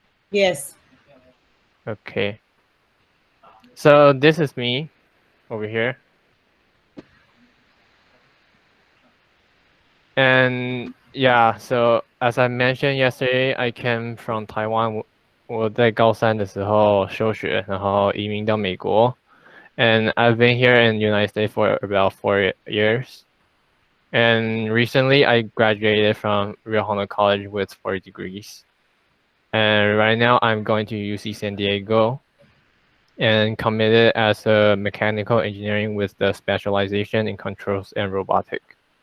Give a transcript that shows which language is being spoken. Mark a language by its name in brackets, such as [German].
[English] Yes. Okay. So this is me over here. And yeah, so as I mentioned yesterday, I came from Taiwan. [Chinese] 我在高三的时候休学，然后移民到美国。 [English] And I've been here in the United States for about 4 years. And recently, I graduated from Real Honor College with 4 degrees. And right now, I'm going to UC San Diego and committed as a mechanical engineering with the specialization in controls and robotics.